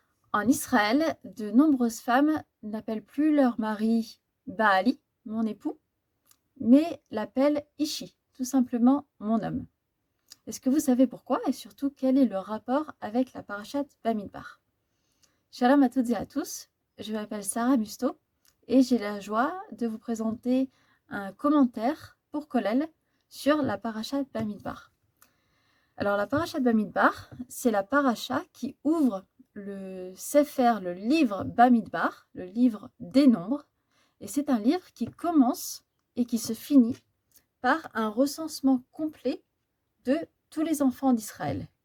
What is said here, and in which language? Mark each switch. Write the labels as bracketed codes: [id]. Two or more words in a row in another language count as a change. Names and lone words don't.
[fr] En Israël, de nombreuses femmes n'appellent plus leur mari Baali, mon époux, mais l'appellent Ishi, tout simplement mon homme. Est-ce que vous savez pourquoi et surtout quel est le rapport avec la parashat Bamidbar? Shalom à toutes et à tous, je m'appelle Sarah Musto et j'ai la joie de vous présenter un commentaire pour Kollel sur la parashat Bamidbar. Alors la parashat Bamidbar, c'est la parasha qui ouvre le Sefer, le livre Bamidbar, le livre des nombres, et c'est un livre qui commence et qui se finit par un recensement complet de tous les enfants d'Israël.